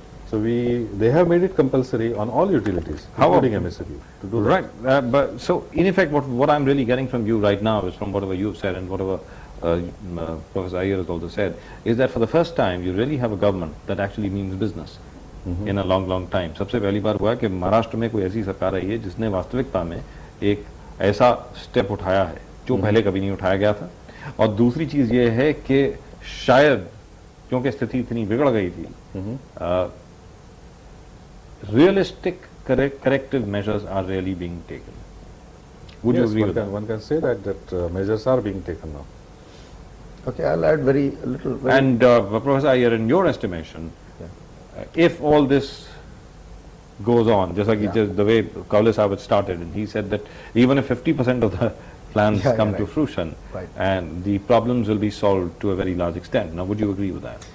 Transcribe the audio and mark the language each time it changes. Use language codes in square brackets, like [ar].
[en] So they have made it compulsory on all utilities, including MSCB, to do that. Right, but so in effect what I'm really getting from you right now is, from whatever you've said and whatever Professor Iyer has also said, is that for the first time you really have a government that actually means business in a long time. [hi] सबसे पहली बार हुआ कि महाराष्ट्र में कोई ऐसी सरकार आई है जिसने वास्तविकता में एक ऐसा स्टेप उठाया है जो पहले कभी नहीं उठाया गया था। और दूसरी चीज ये है कि शायद क्योंकि स्थिति इतनी बिगड़ गई थी, [en] realistic corrective measures are really being taken. Would you agree with that? One can say that measures are being taken now. Okay, I'll add very little. And Professor Iyer, in your estimation, if all this goes on, just like the way Kaule Sahab had started, and he said that even if 50% of the plans come to fruition, and the problems will be solved to a very large extent. Now, would you agree with that?